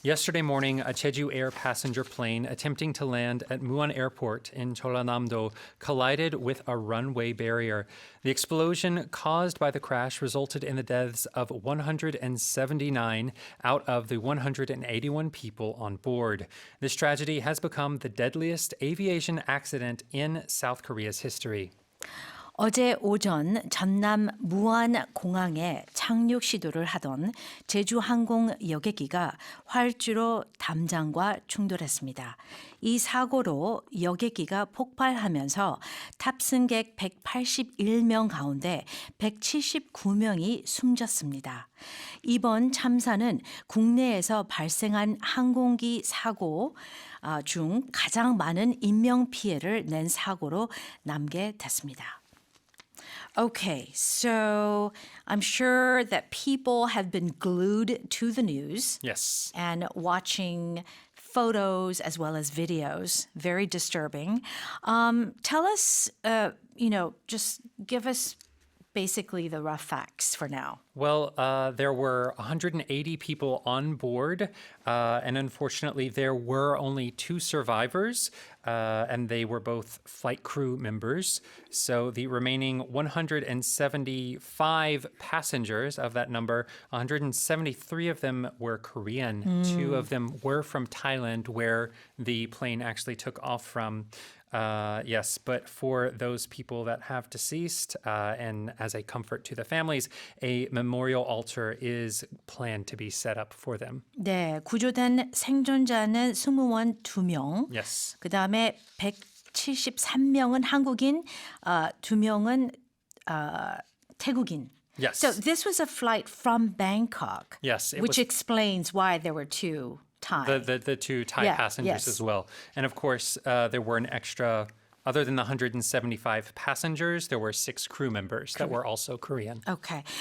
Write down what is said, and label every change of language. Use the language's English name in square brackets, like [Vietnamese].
[English] Yesterday morning, a Jeju Air passenger plane attempting to land at Muan Airport in Jeollanam-do collided with a runway barrier. The explosion caused by the crash resulted in the deaths of 179 out of the 181 people on board. This tragedy has become the deadliest aviation accident in South Korea's history. [Korean] 어제 오전 전남 무안공항에 착륙 시도를 하던 제주항공 여객기가 활주로 담장과 충돌했습니다. 이 사고로 여객기가 폭발하면서 탑승객 181명 가운데 179명이 숨졌습니다. 이번 참사는 국내에서 발생한 항공기 사고 중 가장 많은 인명피해를 낸 사고로 남게 됐습니다. [English] Okay, so I'm sure that people have been glued to the news. Yes. And watching photos as well as videos. Very disturbing. Tell us, just give us basically the rough facts for now. Well, there were 180 people on board, and unfortunately, there were only 2 survivors, and they were both flight crew members. So the remaining 175 passengers of that number, 173 of them were Korean. 2 of them were from Thailand, where the plane actually took off from. Yes, but for those people that have deceased, and as a comfort to the families, a memorial altar is planned to be set up for them. [Korean] 네, 구조된 생존자는 승무원 2명. [English] Yes. [Korean] 그다음에 173명은 한국인, 2명은 태국인. [English] Yes. So this was a flight from Bangkok. Yes, it which was- explains why there were 2 Thai. The 2 Thai Yeah, passengers as well. And of course, there were an extra, other than the 175 passengers, there were 6 crew members that were also Korean. Okay.